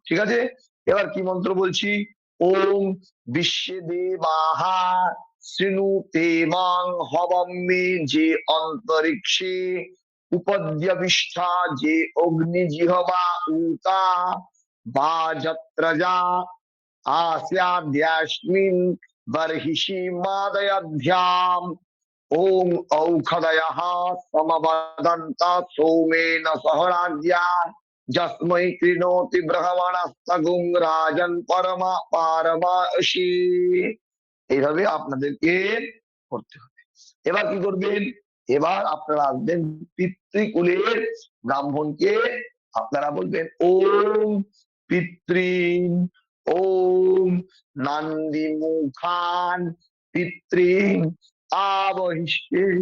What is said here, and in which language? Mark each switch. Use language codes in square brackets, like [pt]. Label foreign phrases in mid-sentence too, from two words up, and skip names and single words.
[bn] ঠিক আছে? এবার কি মন্ত্র বলছি? [sa] ওম বিশ্বে দেবাহা শৃণুতে মাং হবম্মে যে অন্তরিক্ষে উপদ্যবিষ্ঠা যে অগ্নি জিহবা উতা বা যত্রজা आस्याद्यास्मिन् बर्हिषि मादयाध्याम् ओम औषधयः समवदन्ता सोमेन सहराज्ञा जस्मै कृणोति ब्रह्मणस्तगुं राजन् परमा पारमाशि। [bn] এইভাবে আপনাদেরকে করতে হবে। এবার কি করবেন? এবার আপনারা আসবেন পিতৃকুলের ব্রাহ্মণকে আপনারা বলবেন [sa] ওম পিতৃন ওম নন্দী মুখান পিতৃন আবহিষ্যে।